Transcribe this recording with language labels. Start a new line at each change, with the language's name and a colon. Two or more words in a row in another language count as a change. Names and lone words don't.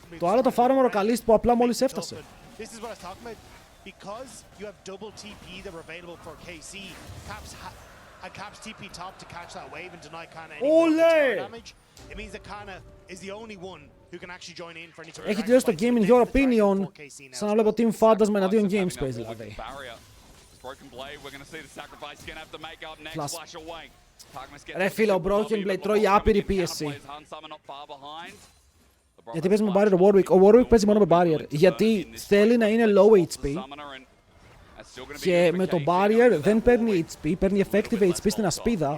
Greek: Το άλλο το φάρμαρο ο Καλίστ που απλά μόλις έφτασε. Ολέ! Έχει τελειώσει το game
English: in your opinion,
Greek: σαν να βλέπω
English: Team Fantasma
Greek: εναντίον Gamespace δηλαδή. Ρε φίλε, ο Broken Blade τρώει άπειρη πίεση. Γιατί παίζει με barrier ο Warwick. Ο Warwick παίζει μόνο με barrier. Γιατί θέλει να είναι
English: low HP.
Greek: Και με το barrier δεν παίρνει HP, παίρνει
English: effective HP
Greek: στην ασπίδα.